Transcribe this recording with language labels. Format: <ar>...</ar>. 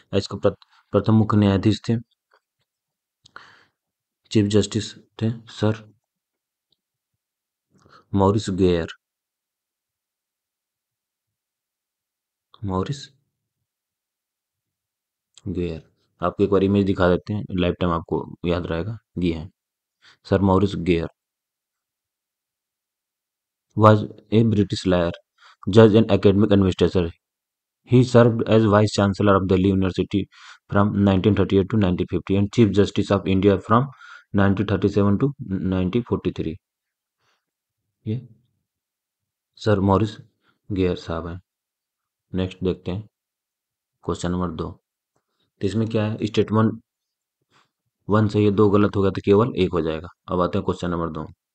<hi>इसका प्रथम मुख्य न्यायाधीश थे, चीफ जस्टिस थे sir Morris gear. Morris gear. आपको एक बार इमेज दिखा देते हैं, लाइफ टाइम आपको याद रहेगा। ये है sir Morris gear.</hi> <en>was a British lawyer, judge and academic administrator. He served as Vice Chancellor of Delhi University from 1938 to 1950 and Chief Justice of India from 1937 to 1943।</en> <hi>ये sir Morris gear साहब हैं। Next देखते हैं question number 2। तो इसमें क्या है, statement 1 सही है, 2 गलत हो गया तो केवल 1 हो जाएगा। अब आते हैं क्वेश्चन नंबर 2।</hi>